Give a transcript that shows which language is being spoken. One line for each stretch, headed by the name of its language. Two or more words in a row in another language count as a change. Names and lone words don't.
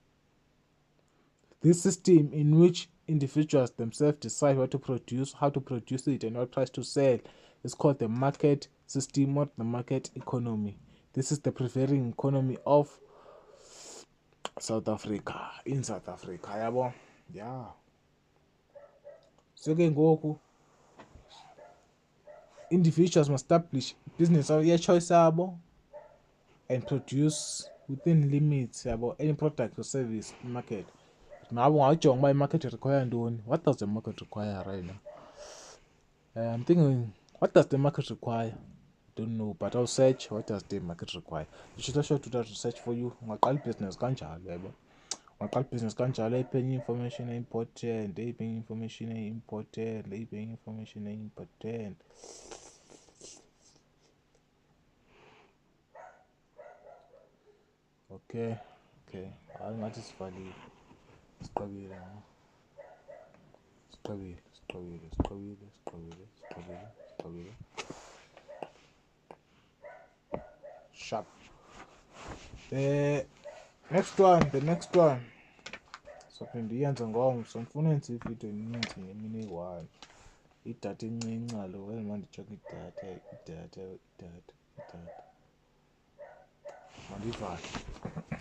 English: This system in which individuals themselves decide what to produce, how to produce it, and what price to sell is called the market system or the market economy. This is the prevailing economy of South Africa. In South Africa, yabo. Yeah. So
Xhosa: ke ngoku
English: individuals must establish business of their choice yabo and produce within limits yabo any product or service in market.
Xhosa: Now ungajonga uba
English: market require
Xhosa: ntoni.
English: What does the market require right now? I'm thinking, what does the market require? Don't know, but I'll search what does the market require. You should also do that research for you.
Xhosa: Ungaqala business kanjalo yabo. Ungaqala business kanjalo eyipha
English: information important,
Xhosa: eyipha
English: information important,
Xhosa: eyipha
English: information important.
Xhosa: Okay. Hayi ngathi sivalile. Siqabile.
English: Sharp. The next one.
Xhosa: So ndiyenze ngomso ndifuna yenza ividiyo eninzi ngemini eyi-1. Idatha encinci lo wena mandijonge idatha. Mandivale.